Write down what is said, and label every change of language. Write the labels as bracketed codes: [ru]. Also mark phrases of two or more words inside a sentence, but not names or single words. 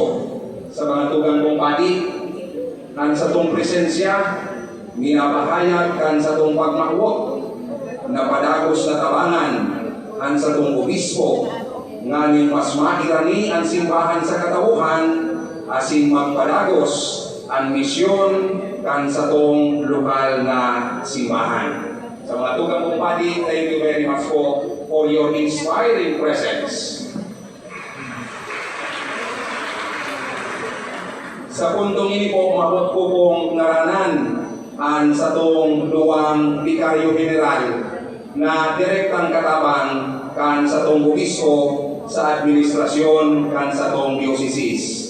[bik] Sa mga tugang kong pati, ang sa tong presensya, minapahayag kan sa tong pagmakwot na padagos na tabangan ang sa tong obispo ngayon mas mairani ang simbahan sa katauhan asin magpadagos ang misyon kan sa tong lokal na simbahan. Sa mga tugang kong padi, [en] thank you very much for your inspiring presence. [bik] Sa puntong ini po, umabot po pong naranan ang sa tong luwang Vicario General na direktang katabang kan sa tong obispo sa administrasyon kan sa tong dioceses.